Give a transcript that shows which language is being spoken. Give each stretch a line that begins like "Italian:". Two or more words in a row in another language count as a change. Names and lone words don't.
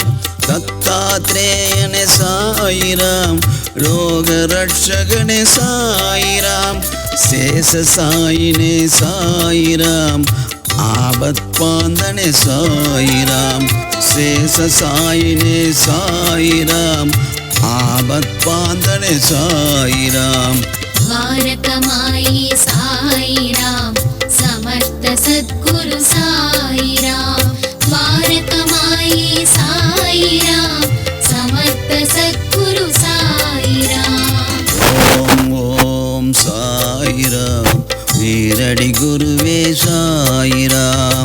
Tamil: தத்தாத்ரேயனே சாயிராம் லோக ரட்சகனே சாயிராம். சேஷ சாயினே சாயிராம் ஆபத் பாந்தனே சாயிராம். சேஷ சாயினே சாயிராம் ஆபத் பாந்தனே சாயிராம்.
Sanskrit: द्वारकमायी साईराम समर्थ सद्गुरु साईराम. द्वारकमायी साईराम समर्थ सद्गुरु साईराम.
Tamil: ஓம் ஓம் சாயிராம் ஷீரடி குருவே சாயிராம்.